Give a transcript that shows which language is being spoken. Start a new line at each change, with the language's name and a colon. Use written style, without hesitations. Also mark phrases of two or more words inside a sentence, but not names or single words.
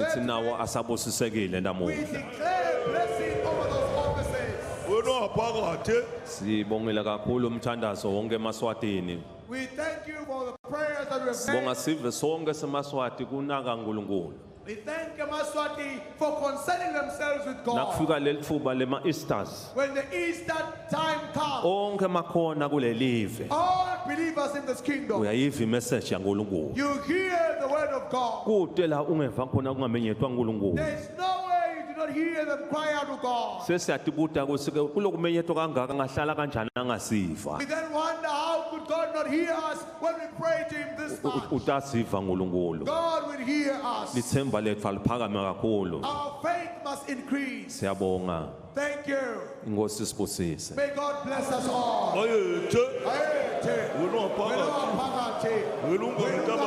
Swati: ngithi nawo
English: today,
Swati: asabusisekile
English: we
Swati: namuhla
English: declare blessing over those offices.
Swati: wena phakathi sibongela kakhulu umthandazo wonke eMaswatini
English: We thank you for the prayers that we have
Swati: sibonga
English: made.
Swati: sive sonke seMaswati kunaka uNkulunkulu
English: We thank Maswati for concerning themselves with God.
Swati: nakufika lelithuba lema-Easters
English: When the Easter time comes,
Swati: onke makhona kulelive
English: all believers in this kingdom,
Swati: uyayiva imessage yaNkulunkulu
English: you hear the word of God.
Swati: kude la ungeva khona kungamenyethwa uNkulunkulu
English: There's no way you do not hear them cry out to God.
Swati: sesiyatibuta ukuthi ke kulokumenyethwa kangaka ngahlala kanjani angasiva
English: We then wonder how could God not hear us when we pray to Him this much?
Swati: utasiva uNkulunkulu
English: God will hear us.
Swati: lithemba lethu aliphakame kakhulu
English: Our faith must increase.
Swati: siyabonga
English: Thank you.
Swati: inkosi sibusise
English: May God bless us all.
Swati: ayethe Aye, wena phakathi Phakathi. wena